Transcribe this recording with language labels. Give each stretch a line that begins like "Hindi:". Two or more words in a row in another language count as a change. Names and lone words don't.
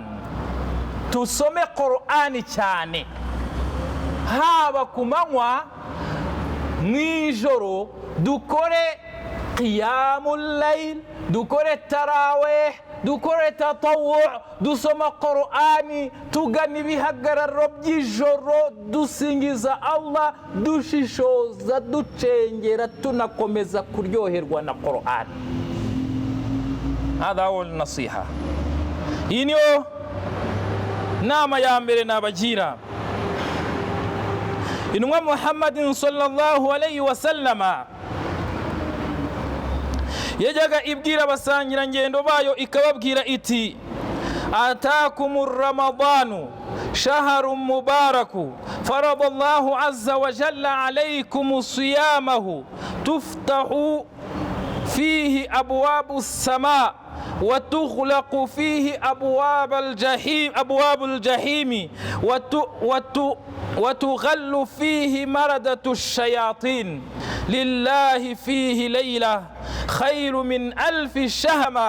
Kinyarwanda: tusome Qur'ani cyane, haba ku manywa, mw'ijoro, dukore
Arabic: قيام الليل,
Kinyarwanda: dukore tarawih, dukore tatawwu', dusoma Qur'ani, tugana ibihagararo by'ijoro, dusingiza Allah, dushishoza, ducengera, tunakomeza kuryoherwa na Qur'ani.
Arabic: هذا هو نصيحة.
Kinyarwanda: Iyi niyo nama ya mbere nabagira. Intumwa Muhammadin
Arabic: صلى الله عليه وسلم
Kinyarwanda: yajyaga ibwira abasangira ngendo bayo ikababwira iti:
Arabic: أتاكم رمضان شهر مبارك فرض الله عز وجل عليكم صيامه تفتح فيه أبواب السماء وتغلق فيه أبواب الجحيم وتغل فيه مردة الشياطين لله فيه ليلة خير من ألف شهر.